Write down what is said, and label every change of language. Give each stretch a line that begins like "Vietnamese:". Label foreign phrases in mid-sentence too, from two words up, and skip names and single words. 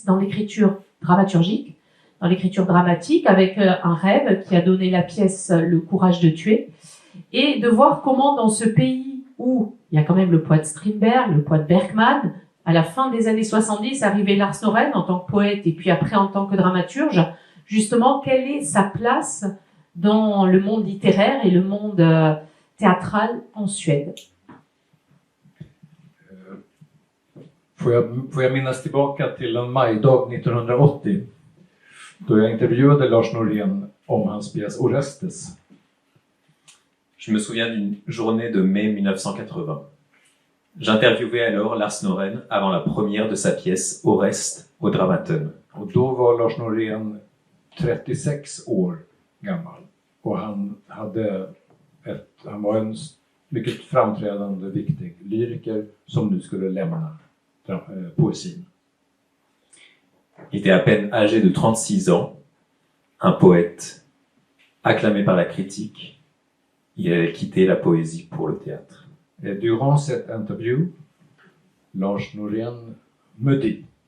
French: dans l'écriture dramaturgique, dans l'écriture dramatique, avec un rêve qui a donné la pièce Le courage de tuer, et de voir comment dans ce pays où il y a quand même le poète Strindberg, le poète Bergman, à la fin des années 70, arrivait Lars Norén en tant que poète et puis après en tant que dramaturge, justement, quelle est sa place dans le monde littéraire et le monde théâtral en Suède.
Swedish: Får jag minnas tillbaka till en majdag 1980 då jag intervjuade Lars Norén om hans pjäs Orestes.
French: Je me souviens d'une journée de mai 1980. J'interviewais alors Lars Norén avant la première de sa pièce Orest au Dramaten.
Swedish: Och då var Lars Norén 36 år gammal och han var en mycket framträdande viktig lyriker som nu skulle lämna poesin.
French: Il était à peine âgé de 36 ans, un poète acclamé par la critique. Il allait quitter la poésie pour le théâtre. Et durant cette interview, Lars Norén me dit: